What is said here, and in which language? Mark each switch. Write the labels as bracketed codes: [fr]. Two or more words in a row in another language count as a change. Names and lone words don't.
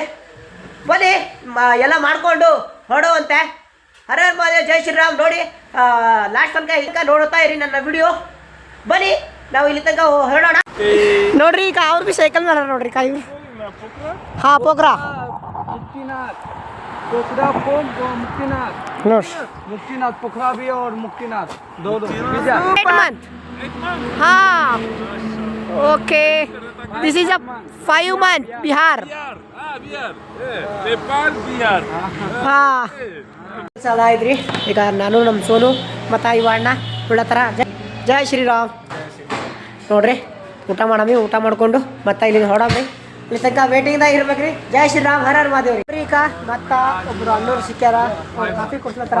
[kn] ಬನ್ನಿ ಎಲ್ಲ ಮಾಡಿಕೊಂಡು ಹೊರಡುವಂತೆ. ಹರ ಹರ ಮಹಾದೇವ್, ಜೈ ಶ್ರೀರಾಮ್. ನೋಡಿ ಲಾಸ್ಟ್ ತನಕ ನೋಡುತ್ತಾ ಇರಿ ನನ್ನ ವಿಡಿಯೋ. ಬನ್ನಿ ನಾವು ಇಲ್ಲಿ ತನಕ ಹೊರಡೋಣ. ನೋಡ್ರಿ ಈಗ ಅವ್ರು ಭೀ ಸೈಕಲ್ ಮೇಲೆ ನೋಡ್ರಿ ಕಾಯಿ. ಹಾಂ ಪೋಖ್ರಾ [hi] मुक्तिनाथ पोखरा भी और मुक्तिनाथ दो [en] 8 month. हाँ okay, this is a 5 month बिहार. नेपाल बिहार. [kn] ಹಾಂ ಸಲ ಇದ್ರಿ. ಈಗ ನಾನು ನಮ್ಮ ಸೋನು ಮತ್ತು ಇವಣ್ಣ ಉಳ್ಳತ್ತರ. ಜೈ ಶ್ರೀರಾಮ್. ನೋಡ್ರಿ ಊಟ ಮಾಡಿಕೊಂಡು ಮತ್ತೆ ಇಲ್ಲಿ ಹೊಡಮ್ರಿ. ಇಲ್ಲಿ ತನಕ ವೇಟಿಂಗ್ದಾಗ ಇರ್ಬೇಕ್ರಿ. ಜೈ ಶ್ರೀರಾಮ್, ಹರ ಹರ ಮಹಾದೇವ್ ರೀ. ಈಗ ಮತ್ತು ಒಬ್ಬರು ಅಣ್ಣವ್ರು ಸಿಕ್ಕ್ಯಾರ, ಅವ್ರು ಕಾಫಿ ಕೊಡ್ಸ್ಲತ್ತಾರ.